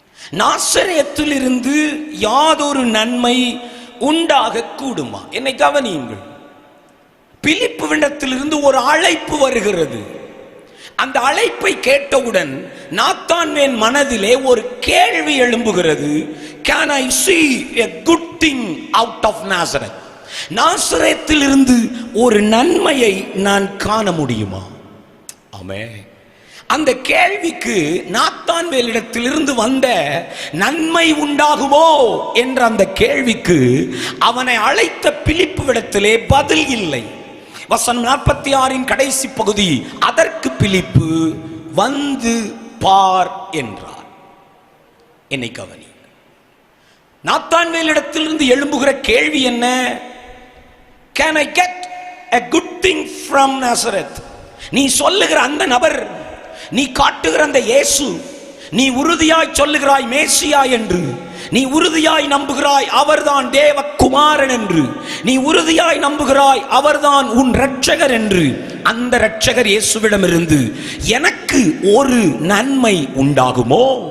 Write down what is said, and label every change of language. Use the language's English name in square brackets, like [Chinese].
[Tamil] நாசரேத்திலிருந்து யாதொரு நன்மை உண்டாக கூடுமா? என்னை கவனியுங்கள். பிலிப்புவிடத்திலிருந்து ஒரு அழைப்பு வருகிறது. அந்த அழைப்பை கேட்டவுடன் நாத்தான்வேல் மனதிலே ஒரு கேள்வி எழும்புகிறது. [English] Can I see a good thing out of Nazareth? [Tamil] நாசரேத்திலிருந்து ஒரு நன்மையை நான் காண முடியுமா? ஆமென். அந்த கேள்விக்கு நாத்தான்வேலிடத்திலிருந்து வந்த நன்மை உண்டாகுமோ என்ற அந்த கேள்விக்கு அவனை அழைத்த பிலிப்புவிடத்திலே பதில் இல்லை. வசனம் 46 கடைசி பகுதி, அதற்கு பிலிப்பு வந்து பார் என்றார். என்னை கவனி, நாத்தான்வேலிடத்திலிருந்து எழும்புகிற கேள்வி என்ன? [English] Can I get a good thing from Nazareth? [Tamil] நீ சொல்லுகிற அந்த நபர், நீ காட்டுகிற அந்த இயேசு, நீ உறுதியாய் சொல்லுகிறாய் மேசியா என்று, நீ உறுதியாய் நம்புகிறாய் அவர்தான் தேவகுமாரன் என்று, நீ உறுதியாய் நம்புகிறாய் அவர்தான் உன் இரட்சகர் என்று, அந்த இரட்சகர் இயேசுவிடமிருந்து எனக்கு ஒரு நன்மை உண்டாகுமோ?